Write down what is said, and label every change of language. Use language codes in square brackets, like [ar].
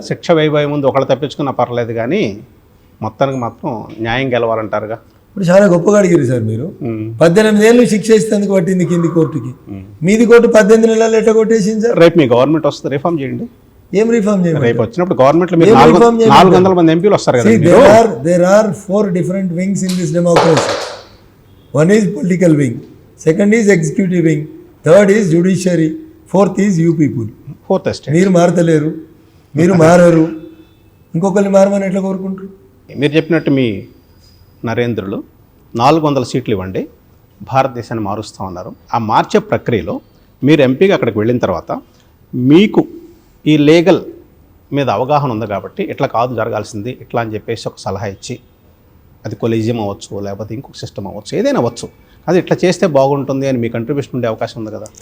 [te] శిక్ష వేయబోయే ముందు ఒకళ్ళు తప్పించుకున్నా పర్లేదు కానీ మొత్తానికి మాత్రం న్యాయం గెలవాలంటారుగా. ఇప్పుడు చాలా గొప్పగా అడిగారు సార్ మీరు. 18 ఏళ్ళు శిక్ష ఇస్తేందుకు పట్టింది కింది కోర్టుకి, మీది కోర్టు 18 నెలలు ఎట్లా కొట్టేసింది సార్? రేపు మీ గవర్నమెంట్ వస్తుంది, రిఫార్మ్ చేయండి. ఏం రిఫార్మ్ చేయండి? రేపు వచ్చినప్పుడు గవర్నమెంట్లో మీరు 400 మంది ఎంపీలు వస్తారు కదా. [en] There are 4 different wings in this democracy. One is political wing, second is executive wing, third is judiciary, fourth is you people. Fourth estate. [te] మీరు మారతలేరు, మీరు మారరు, ఇంకొకరిని మారమని ఎట్లా కోరుకుంటారు? మీరు చెప్పినట్టు మీ నరేంద్రులు 400 సీట్లు ఇవ్వండి, భారతదేశాన్ని మారుస్తూ ఉన్నారు. ఆ మార్చే ప్రక్రియలో మీరు ఎంపీగా అక్కడికి వెళ్ళిన తర్వాత మీకు ఈ లీగల్ మీద అవగాహన ఉంది కాబట్టి ఇట్లా కాదు జరగాల్సింది ఇట్లా అని చెప్పేసి ఒక సలహా ఇచ్చి, అది కొలీజియం అవ్వచ్చు, లేకపోతే ఇంకొక సిస్టమ్ అవ్వచ్చు, ఏదైనా అవ్వచ్చు, అది ఇట్లా చేస్తే బాగుంటుంది అని మీ కంట్రిబ్యూషన్ ఉండే అవకాశం ఉంది కదా.